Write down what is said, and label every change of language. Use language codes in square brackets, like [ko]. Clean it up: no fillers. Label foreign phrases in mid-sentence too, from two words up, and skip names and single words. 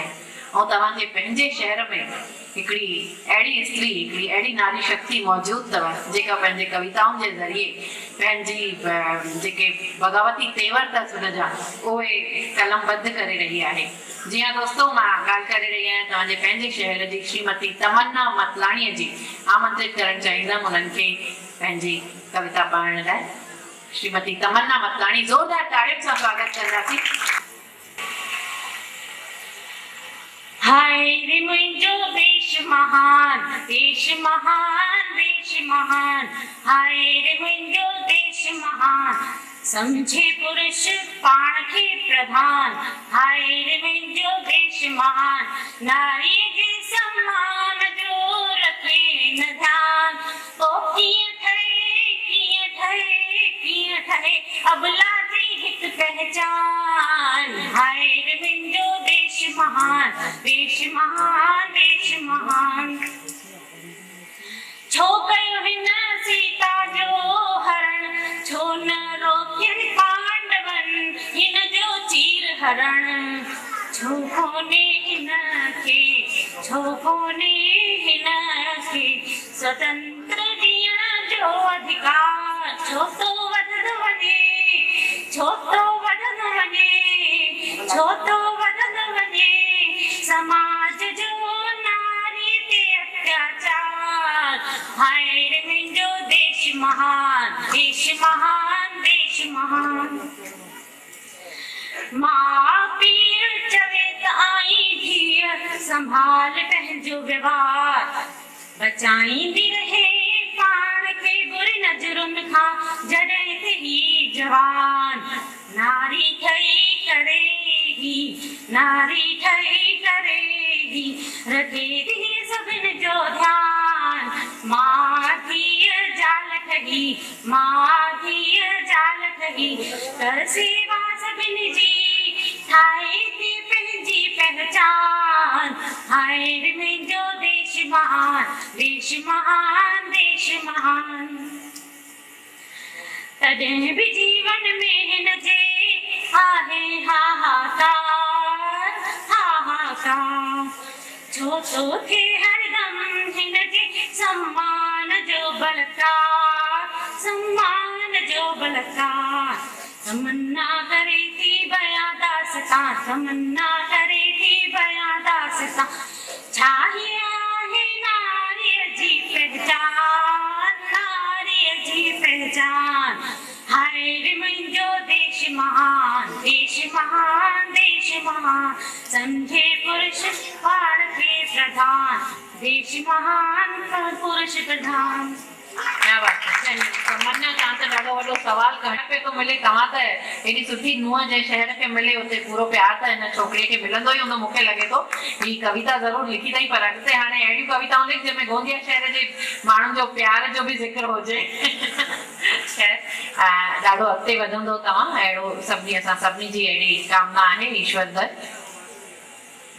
[sd] ऐं तव्हांजे पंहिंजे शहर में हिकिड़ी अहिड़ी स्त्री, हिकिड़ी अहिड़ी नारी शक्ति मौजूदु अथव जेका पंहिंजे कविताउनि जे ज़रिए पंहिंजी जेके बग़ावती तेवर अथसि हुनजा उहे कलमबद्ध करे रही आहे। जी हाँ दोस्तों, मां ॻाल्हि करे रही आहियां तव्हांजे पंहिंजे शहर जी श्रीमती तमन्ना मतलाणीअ जी। आमंत्रित करणु चाहींदमि उन्हनि खे पंहिंजी कविता पढ़ण लाइ। श्रीमती तमन्ना मतलाणी, ज़ोरदार ताड़ियुनि सां स्वागत कंदासीं। हाय रे मुंहिंजो देश महान, देश महान, देश महान, हाय रे मुंहिंजो देश महान, समझे पुरुष पाण खे प्रधान, हाय रे मुंहिंजो देश महान, नारीअ जे सम्मान जो रखे न ध्यान, पोइ कीअं ठहे, कीअं ठहे, कीअं ठहे अबला जी हिक पहचान, हाय रे मुंहिंजो देश महान, देश महान, देश महान। छो कयो हिन सीता जो हरण, छो न रोकियनि पांडवन हिन जो चीर हरण, छो कोने हिन खे, छो कोने हिन खे स्वतंत्र ॾियण जो अधिकार, छो तो वधंदो वञे, छो तो वधंदो वञे, छो तो वधंदो वञे समाज जो नारी ते अत्याचार, हाय रे मुंहिंजो देश महान, देश महान, देश महान। मां पीउ चवे त आई धीअ संभाल पंहिंजो व्यवहार, बचाईंदी रहे पाण खे बुरी नज़रुनि खां जॾहिं ते ही जवान, नारी ठही करे ही, नारी ठही करे ही रखे थी सभिनि जो ध्यान, मां धीअ ज़ाल ठही, मां धीअ ज़ाल ठही कर सेवा सभिनि जी, ठाहे थी पंहिंजी पहचान, हाय रे मुंहिंजो देश महान, देश महान, देश महान। तॾहिं बि जीवन में हिन जे आहे हाहाकार, हाहाकार, छो तो थे हरदम हिन जे सम्मान जो बलकार, सम्मान जो बलकार, तमन्ना करे थी बयां दास्तां, तमन्ना करे थी बयां दास्तां, छाही आहे नारीअ जी पहचान, नारीअ जी पहचान, हाय रे मुंहिंजो देश महान, देश महान, देश महान, समझे पुरुष पाण खे प्रधान, देश महान पुरुष प्रधान। [hi] क्या बात है। [sd] तमन्ना, तव्हां त ॾाढो वॾो सवाल करण पे थो मिले, तव्हां त एॾी सुठी नुंहं जे शहर खे मिले उते पूरो प्यार त हिन छोकिरीअ खे मिलंदो ई हूंदो। मूंखे लॻे थो ही कविता ज़रूरु लिखी अथई, पर अॻिते हाणे अहिड़ियूं कविताऊं लिख जंहिंमें गोंदिया शहर जे माण्हुनि जो प्यार जो बि ज़िक्र हुजे। ॾाढो अॻिते वधंदो तव्हां, अहिड़ो सभिनी असां सभिनी जी अहिड़ी कामना आहे ईश्वर दर।